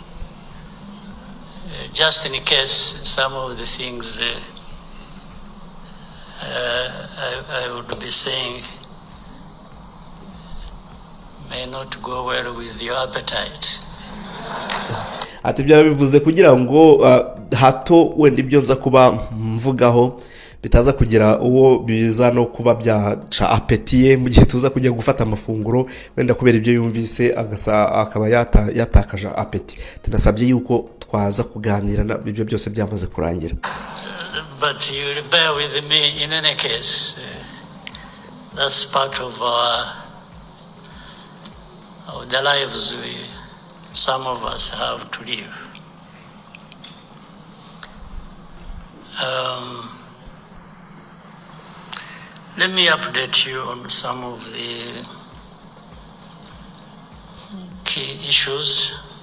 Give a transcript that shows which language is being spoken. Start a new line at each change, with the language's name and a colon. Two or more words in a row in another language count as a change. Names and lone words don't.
English: Just in case some of the things I would be saying may not go well with your appetite.
Kinyarwanda: ati byarabivuze kugira ngo hato wenda ibyo nza kuba mvugaho bitaza kugira uwo biza no kuba byaca apetiye mu gihe tuza kujya gufata amafunguro wenda kubera ibyo yumvise akaba yatakaje apeti. Tunasabye yuko twaza kuganira ibyo byose byamaze kurangira.
English: But you bear with me in any case. That's part of the lives some of us have to live. Let me update you on some of the key issues.